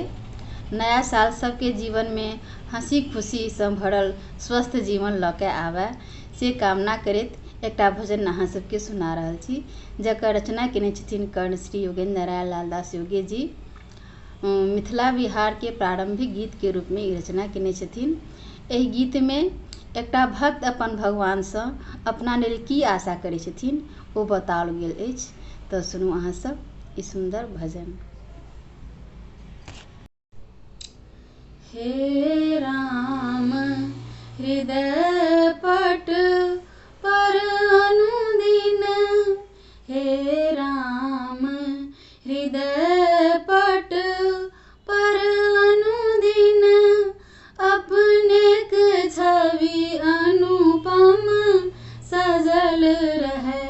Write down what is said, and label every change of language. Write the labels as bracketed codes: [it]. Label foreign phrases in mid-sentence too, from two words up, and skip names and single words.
[mai] नया साल सबके जीवन में हंसी खुशी से भरल स्वस्थ जीवन लके आवे से कामना करैत एकटा भजन अहाँ सबके सुना रहल छी, जकर रचना केने छथिन कर्ण श्री योगेंद्र नारायण लाल दास योगी जी। मिथिला बिहार के प्रारंभिक गीत के रूप में रचना केने छथिन। एहि गीत में एकटा भक्त अपन भगवान से अपना लेल की आशा करै छथिन ओ बताओल गेल अछि। तो सुनू अहाँ सब ई सुंदर भजन। हे राम हृदय पट पर अनुदिन, हे राम हृदय पट पर अनुदिन, अपने के छवि अनुपम सजल रहे।